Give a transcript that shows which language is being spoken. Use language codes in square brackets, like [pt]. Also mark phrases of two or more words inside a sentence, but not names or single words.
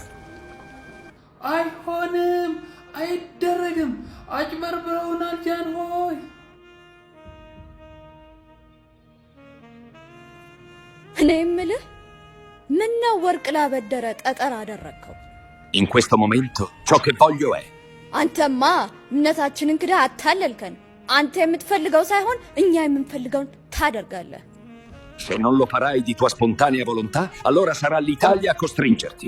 [am] አይሆንም፣ አይደረግም፣ አጭበርብረውናል ጃንሆይ። እኔ የምልህ ምነው ወርቅ ላበደረ ጠጠር አደረግከው? [it] In questo momento ciò che voglio è [am] አንተማ እምነታችንን ክዳ አታለልከን። አንተ የምትፈልገው ሳይሆን እኛ የምንፈልገውን ታደርጋለህ። [it] Se non lo farai di tua spontanea volontà, allora sarà l'Italia a costringerti.